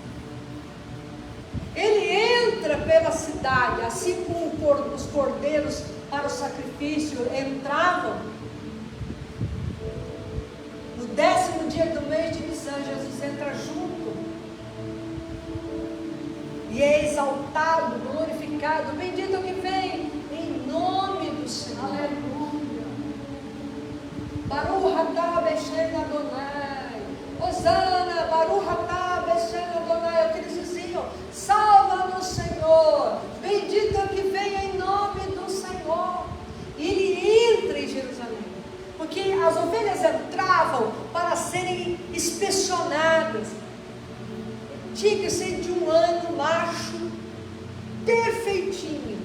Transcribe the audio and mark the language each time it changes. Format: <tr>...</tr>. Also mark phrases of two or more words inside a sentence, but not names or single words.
<pt>Ele entra pela cidade, assim como os cordeiros para o sacrifício entravam. No 10º dia do mês de Nissan, Jesus entra junto. E é exaltado, glorificado, bendito que vem em nome do Senhor. Aleluia.</pt> <he>ברוך אתה בשם אדוני. הושענא, ברוך אתה בשם אדוני.</he> <pt>É o que eles diziam: salva-nos, Senhor. Bendito que vem em nome do Senhor. E ele entra em Jerusalém, porque as ovelhas entravam para serem inspecionadas. Tinha que ser de um ano macho, perfeitinho.</pt>